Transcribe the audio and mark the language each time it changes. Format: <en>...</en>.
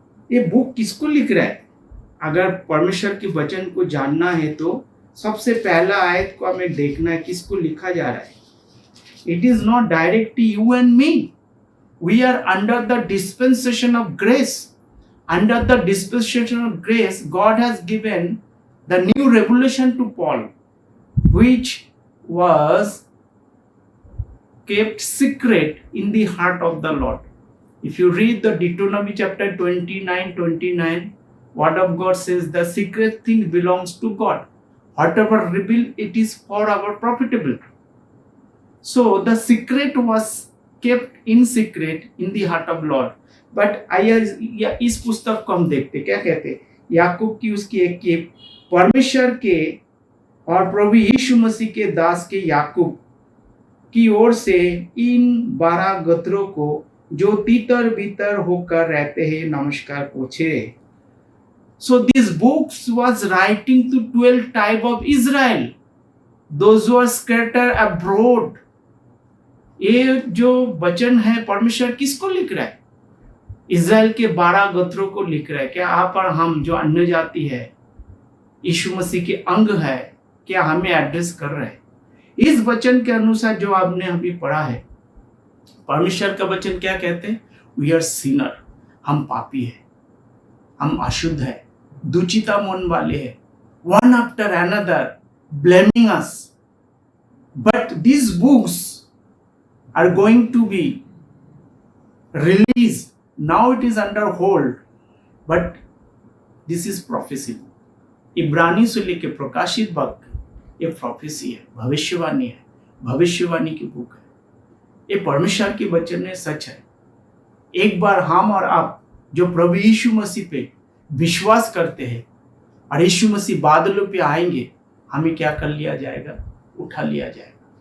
<hi>ये बुक किसको लिख रहा है? अगर परमेश्वर के वचन को जानना है तो सबसे पहला आयत को हमें देखना है, किसको लिखा जा रहा है।</hi> <en>It is not direct you and me. We are under the dispensation of grace. Under the dispensation of grace, God has given the new revelation to Paul, which was kept secret in the heart of the Lord. If you read the Deuteronomy chapter 29, word of God says the secret thing belongs to God. Whatever revealed, it is for our profitable. So the secret was kept in secret in the heart of Lord.</en> <hi>But आइए इस पुस्तक को हम देखते क्या कहते। याकूब की उसकी एक की परमेश्वर के और प्रभु यीशु मसीह के दास के याकूब की ओर से इन 12 गोत्रों को जो तीतर बीतर होकर रहते हैं नमस्कार पूछे।</hi> <en>So this books was writing to 12 type of Israel, those who are scattered abroad.</en> <hi>ये जो वचन है परमेश्वर किसको लिख रहा है? इज़राइल के 12 गोत्रों को लिख रहा है। क्या आप और हम जो अन्य जाति है, यीशु मसीह के अंग है, क्या हमें एड्रेस कर रहे हैं? इस वचन के अनुसार जो आपने अभी पढ़ा है, परमेश्वर का वचन क्या कहते हैं?</hi> <en>we are sinner,</en> <hi>हम पापी है, हम अशुद्ध है, दुचिता मन वाले है,</hi> <en>One after another blaming us. But these books are going to be released. Now it is under hold, but this is prophecy.</en> <hi>इब्रानी से लेके प्रकाशित वक्त ये प्रोफेसी है, भविष्यवाणी है। भविष्यवाणी की बुक है। ये परमेश्वर के वचन में सच है। एक बार हम और आप जो प्रभु यीशु मसीह पे विश्वास करते हैं और यीशु मसीह बादलों पे आएंगे, हमें क्या कर लिया जाएगा? उठा लिया जाएगा।</hi>